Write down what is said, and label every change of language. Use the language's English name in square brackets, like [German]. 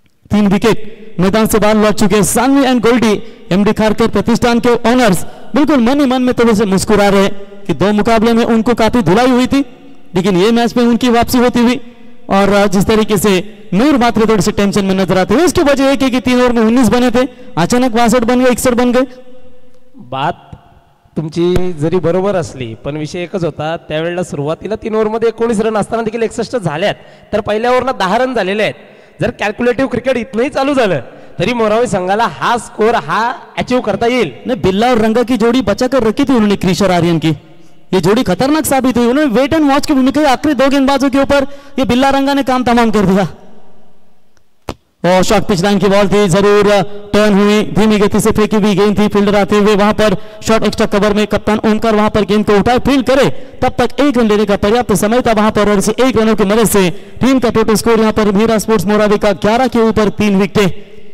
[Hindi] 3 wicket मैदान से बाहर लौट चुके. सानवी एंड गोल्डी, एमडी खारकर प्रतिष्ठान के ओनर्स, बिल्कुल मन ही मन में थोड़े से मुस्कुरा रहे कि 2 मुकाबले में उनको काफी धुलाई हुई थी, लेकिन ये मैच में उनकी वापसी होती हुई. और जिस तरीके से नूर मात्र थोड़े से टेंशन में नजर आते हैं, उसकी वजह एक है कि 3 ओवर में 19 बने थे, अचानक 62 बन गए, 61 बन गए. [Marathi] बात तुमची जरी बरोबर असली पण विषय एकच होता. त्यावेळेला सुरुवातीला 3 ओव्हरमध्ये 19 रन असताना देखील 61 झाल्यात, तर पहिल्या ओव्हरला 10 रन झालेले आहेत. जर कॅल्क्युलेटिव्ह क्रिकेट इथनंही चालू झालं तरी मोरावी संघाला हा स्कोर हा अचीव करता येईल. [Hindi] नहीं, बिल्ला और रंगा की जोड़ी बचा कर रखी थी उन्होंने, क्रिश और आर्यन की. ये जोड़ी खतरनाक साबित हुई. उन्होंने वेट एंड वॉच की भूमिका आखिरी 2 गेंदबाजों के ऊपर ये बिल्ला रंगा ने काम तमाम कर दिया. और शॉर्ट पिच लाइन की बॉल थी, जरूर टर्न हुई, धीमी गति से फेंकी हुई गेंद थी. फील्डर आते हुए वहां पर शॉर्ट एक्स्ट्रा कवर में कप्तान ओमकार वहां पर गेंद को उठाए, फील्ड करे, तब तक 1 रन लेने का पर्याप्त समय था वहां पर. और इसी 1 रनों की मदद से टीम का टोटल स्कोर यहां पर मीरा स्पोर्ट्स मोरावी का 11 के ऊपर 3 विकेटें.